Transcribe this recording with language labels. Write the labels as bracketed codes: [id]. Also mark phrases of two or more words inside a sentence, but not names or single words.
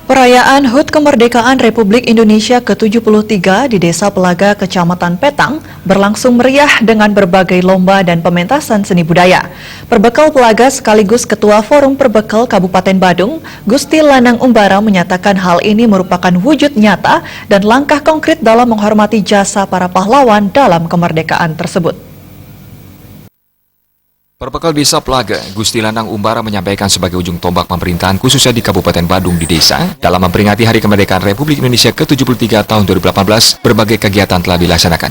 [id] Perayaan HUT Kemerdekaan Republik Indonesia ke-73 di Desa Pelaga, Kecamatan Petang berlangsung meriah dengan berbagai lomba dan pementasan seni budaya. Perbekal Pelaga sekaligus Ketua Forum Perbekal Kabupaten Badung, Gusti Lanang Umbara menyatakan hal ini merupakan wujud nyata dan langkah konkret dalam menghormati jasa para pahlawan dalam kemerdekaan tersebut. Perbekal Desa Pelaga, Gusti Lanang Umbara menyampaikan sebagai ujung tombak pemerintahan khususnya di Kabupaten Badung di desa, dalam memperingati Hari Kemerdekaan Republik Indonesia ke-73 tahun 2018, berbagai kegiatan telah dilaksanakan.